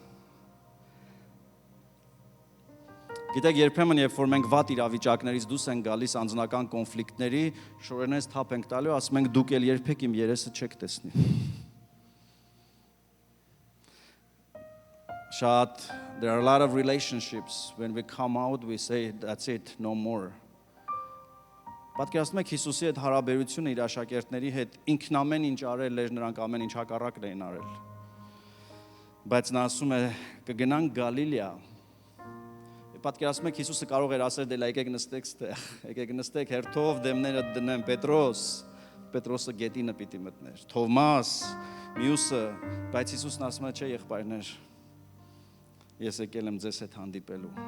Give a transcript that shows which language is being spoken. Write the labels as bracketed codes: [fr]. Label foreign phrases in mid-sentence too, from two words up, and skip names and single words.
[hy] Գիտեք, երբեմն, երբ որ մենք վատ իրավիճակներից դուրս ենք գալիս անձնական կոնֆլիկտների, շորենես թափ ենք տալու, ասում ենք դուք էլ երբեք իմ երեսը չեք տեսնի։ Շատ, [en] there are a lot of relationships when we come out we say that's it, no more. [hy] Պատկերացնում եք Հիսուսի հետ հարաբերությունը իր աշակերտների հետ ինքն ամեն ինչ արել էր, նրանք ամեն ինչ հակառակն էին արել։ Բայց նա ասում է կգնանք Գալիլեա։ Պատկերացնում եք Հիսուսը կարող էր ասել դե եկեք նստեք ստեղ, եկեք նստեք հերթով դեմները դնեմ Պետրոսը գետինը պիտի մտներ, Թովմաս, մյուսը, բայց Հիսուսն ասում է չէ եղբայրներ, ես եկել եմ ձեզ հետ հանդիպելու։